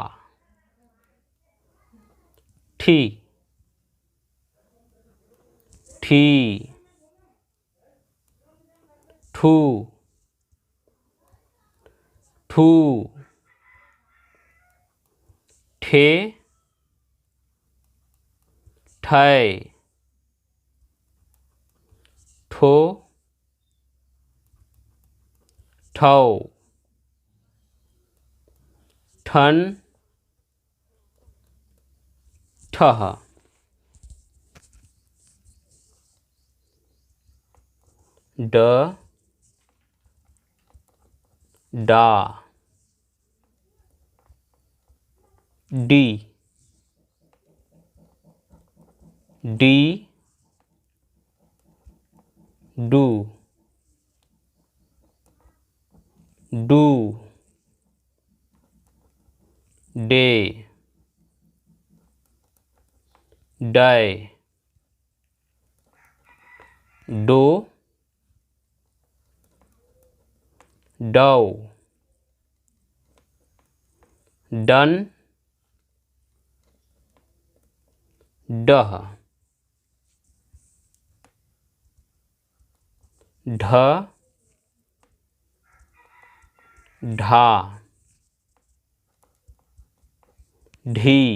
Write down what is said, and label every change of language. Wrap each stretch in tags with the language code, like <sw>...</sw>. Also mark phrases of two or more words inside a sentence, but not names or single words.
<hi>ठी ठी ठू ठू ठे ठय ठो ठौ ठन ठह ड डा डी डी डू डू डे डाय डो डौ डन डह ढ ढा ढी</hi>